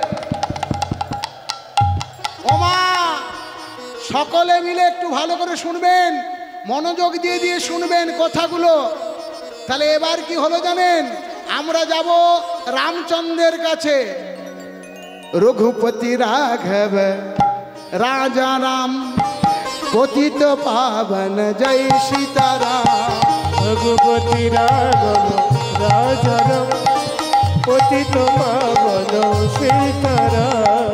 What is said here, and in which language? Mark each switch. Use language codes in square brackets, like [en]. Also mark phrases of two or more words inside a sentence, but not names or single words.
[bn] ওমা, সকলে মিলে একটু ভালো করে শুনবেন, মনোযোগ দিয়ে দিয়ে শুনবেন কথাগুলো। তাহলে এবার কি হলো জানেন? আমরা যাব রামচন্দ্রের কাছে। [hi] रघुपति राघव राजा राम पतित पावन जय सीताराम। रघुपति राघव राजा राम पतित पावन सीताराम।